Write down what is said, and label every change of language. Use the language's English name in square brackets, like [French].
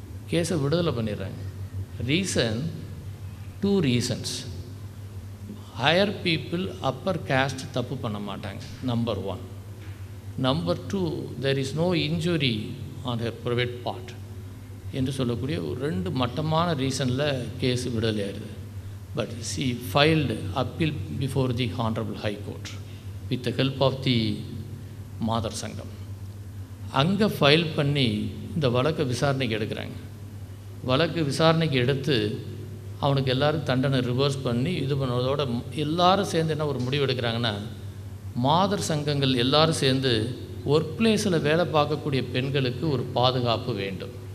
[Tamil] கேஸை விடுதலை பண்ணிடுறாங்க. Reason 2 reasons. Higher people Appar caste தப்பு பண்ண மாட்டாங்க, number 1. Number 2, [English] there is no injury on her private part [Tamil] என்று சொல்லக்கூடிய ஒரு 2 மட்டமான ரீசனில் கேஸ் விடுதலை ஆயிடுது. [English] But she filed appeal before the Honorable High Court with the help of the மாதர் சங்கம். [Tamil] அங்கே ஃபைல் பண்ணி இந்த வழக்கை விசாரணைக்கு எடுக்கிறாங்க. வழக்கு விசாரணைக்கு எடுத்து அவனுக்கு எல்லோரும் தண்டனை ரிவர்ஸ் பண்ணி இது பண்ணதோட எல்லோரும் சேர்ந்து என்ன ஒரு முடிவு எடுக்கிறாங்கன்னா, மாதர் சங்கங்கள் எல்லோரும் சேர்ந்து ஒர்க் பிளேஸில் வேலை பார்க்கக்கூடிய பெண்களுக்கு ஒரு பாதுகாப்பு வேண்டும்.